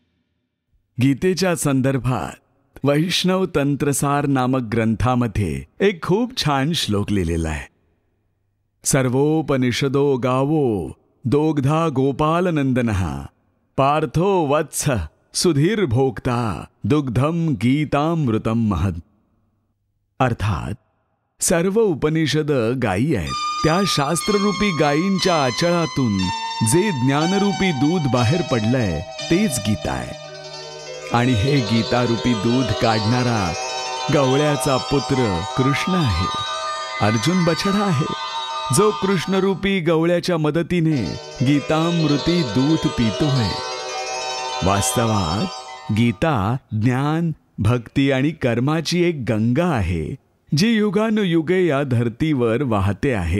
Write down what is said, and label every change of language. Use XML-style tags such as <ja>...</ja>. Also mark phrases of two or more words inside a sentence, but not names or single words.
<mr>गीतेच्या संदर्भात वैष्णव तंत्रसार नामक ग्रंथामध्ये एक खूप छान श्लोक लिहिलेला आहे।</mr> <sa>सर्वोपनिषदो गावो दोग्धा गोपालनंदनः पार्थो वत्स सुधीर भोक्ता दुग्धम गीतामृतम महद।</sa> <mr>अर्थात सर्व उपनिषद गायी आहेत। त्या शास्त्ररूपी गायींच्या आचळातून जे ज्ञानरूपी दूध बाहेर पडलंय तेच गीता आहे। आणि हे गीतारूपी दूध काढणारा गवळ्याचा पुत्र कृष्ण आहे। अर्जुन बछडा आहे जो कृष्णरूपी गवळ्याच्या मदतीने गीतामृती दूध पितोय। वास्तवात गीता ज्ञान, भक्ती आणि कर्माची एक गंगा आहे जी युगानुयुगे या धर्तीवर वाहते आहे।</mr>